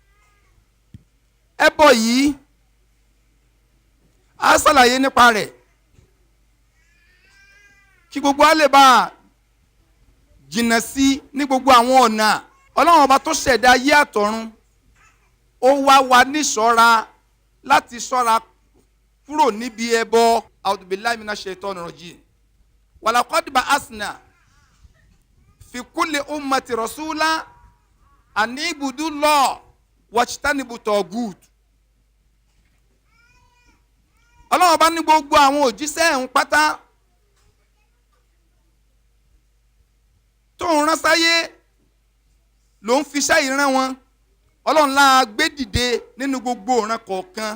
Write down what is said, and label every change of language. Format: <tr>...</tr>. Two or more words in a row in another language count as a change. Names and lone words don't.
<yo>ẹbọ yìí a ṣàlàyé nípa rẹ̀ kí gbogbo a lè bá jìnnà sí ní gbogbo àwọn ọ̀nà. Ọlọ́run ọba tó ṣẹ̀dá ayé àtọ̀run ó wá wa níṣọ́ra láti ṣọ́ra kúrò níbi ẹbọ.</yo> <ar>أعوذ بالله من الشيطان الرجيم. ولقد بعثنا في كل أمة رسولا أن اعبدوا الله واجتنبوا الطاغوت.</ar> <yo>Ọlọ́run ọba ní gbogbo àwọn òjíṣẹ́ ẹ̀hún pátá tó ń rán sáyé ló ń fiṣẹ́ ìran wọn. Ọlọ́run la gbé dìde nínú gbogbo ìran kọ̀ọ̀kan.</yo>